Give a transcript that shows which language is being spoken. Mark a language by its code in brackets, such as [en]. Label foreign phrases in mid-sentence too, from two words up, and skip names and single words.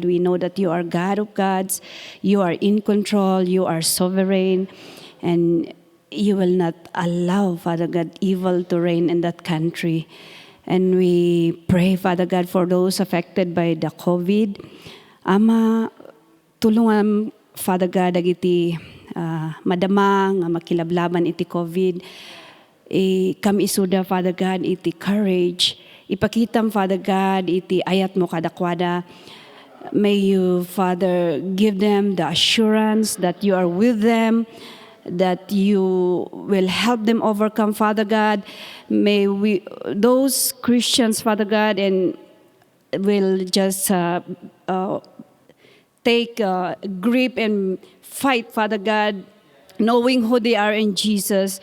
[en] We know that you are God of gods. You are in control. You are sovereign. And you will not allow, Father God, evil to reign in that country. And we pray, Father God, for those affected by the COVID. [ilo] Ama, tulungan, Father God, agiti madama nga makilablaban iti COVID. Kami isuda, [en] Father God, iti courage. [ilo] Ipakitam, Father God, iti ayat mo kadakwada. [en] May you, Father, give them the assurance that you are with them, that you will help them overcome, Father God. May we, those Christians, Father God, and will just take grip and fight, Father God, knowing who they are in Jesus.